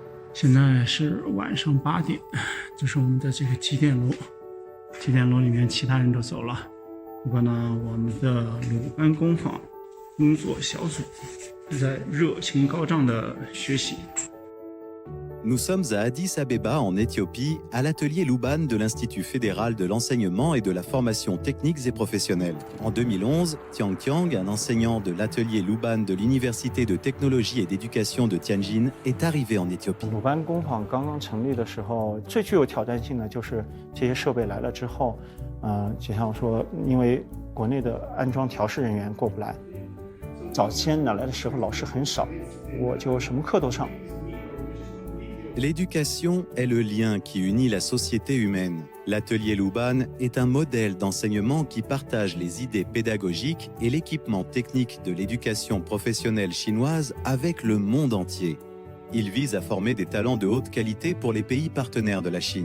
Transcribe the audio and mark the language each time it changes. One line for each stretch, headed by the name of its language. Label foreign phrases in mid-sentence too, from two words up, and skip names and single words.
Chinese: 现在是晚上8点，这是我们的这个集点楼。集点楼里面其他人都走了，不过呢，我们的鲁班工坊工作小组在热情高涨的学习。
French: Nous sommes à Addis Abeba, en Éthiopie, à l'atelier Luban de l'Institut fédéral de l'enseignement et de la formation techniques et professionnelles. En 2011, Tiang Tiang, un enseignant de l'atelier Luban de l'Université de technologie et d'éducation de Tianjin, est arrivé en Éthiopie.
Chinese: 鲁班工坊刚刚成立的时候，最具有挑战性的就是这些设备来了之后，就像我说，因为国内的安装调试人员过不来，早先来的时候老师很少，我就什么课都上。
French: L'éducation est le lien qui unit la société humaine. L'atelier Luban est un modèle d'enseignement qui partage les idées pédagogiques et l'équipement technique de l'éducation professionnelle chinoise avec le monde entier. Il vise à former des talents de haute qualité pour les pays partenaires de la Chine.